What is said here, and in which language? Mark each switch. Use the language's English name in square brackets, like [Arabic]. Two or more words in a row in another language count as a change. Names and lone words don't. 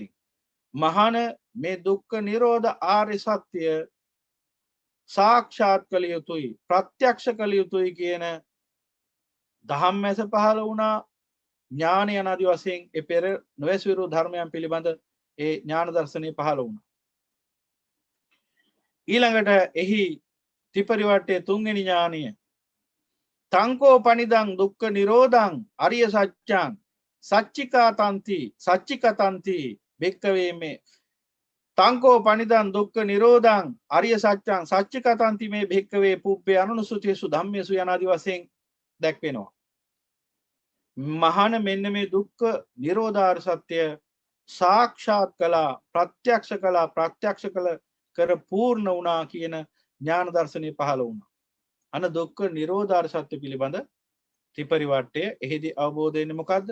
[Sinhala] මහාන මේ දුක්ඛ නිරෝධ ආර්ය සත්‍ය සාක්ෂාත් කළ යුතුයි, ප්‍රත්‍යක්ෂ කළ යුතුයි කියන ධම්මැස පහළ වුණා. ඥාන යනාදි වශයෙන් ඒ පෙර නොඇසුරු ධර්මයන් පිළිබඳ ඒ ඥාන දර්ශනය පහළ වුණා. ඊළඟට එහි ත්‍රිපරිවර්තයේ තුන්වෙනි ඥානය. [Pali] තංකෝ පනිදං දුක්ඛ නිරෝධං අරිය සත්‍යං සච්චිකතන්ති භික්ඛවේ මේ තංකෝ පනිදං දුක්ඛ නිරෝධං අරිය සත්‍යං සච්චිකතන්ති මේ භික්ඛවේ පුබ්බේ අනුසුතේසු ධම්මේසු [Sinhala] යනාදි වශයෙන් දැක්වෙනවා. මහාන මෙන්න මේ දුක්ඛ නිරෝධ ආර්ය සත්‍ය සාක්ෂාත් කළා, ප්‍රත්‍යක්ෂ කළා, ප්‍රත්‍යක්ෂ කර පූර්ණ වුණා කියන ඥාන දර්ශනය පහළ වුණා. අන දුක්ඛ නිරෝධ ආර්ය සත්‍ය පිළිබඳ ත්‍රිපරිවර්තය එහිදී අවබෝධ වෙන්නේ මොකද්ද?